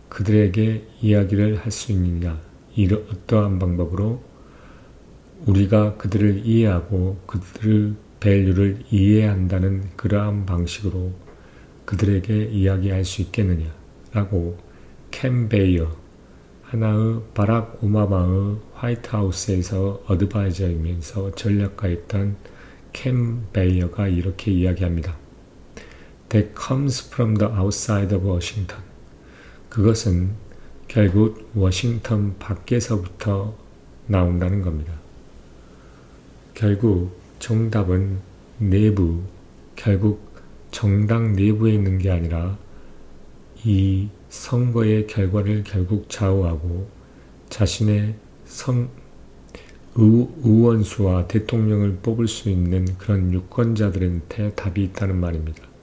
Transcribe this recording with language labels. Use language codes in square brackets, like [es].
[ko] 그들에게 이야기를 할 수 있느냐? 어떠한 방법으로 우리가 그들을 이해하고 그들의 밸류를 이해한다는 그러한 방식으로 그들에게 이야기할 수 있겠느냐? 라고 켄 베이어, 하나의 바락 오바마의 화이트하우스에서 어드바이저이면서 전략가였던 켄 베이어가 이렇게 이야기합니다. [en] That comes from the outside of Washington. [ko] 그것은 결국 워싱턴 밖에서부터 나온다는 겁니다. 결국 정답은 내부, 결국 정당 내부에 있는 게 아니라 이 선거의 결과를 결국 좌우하고 자신의 의원수와 대통령을 뽑을 수 있는 그런 유권자들한테 답이 있다는 말입니다.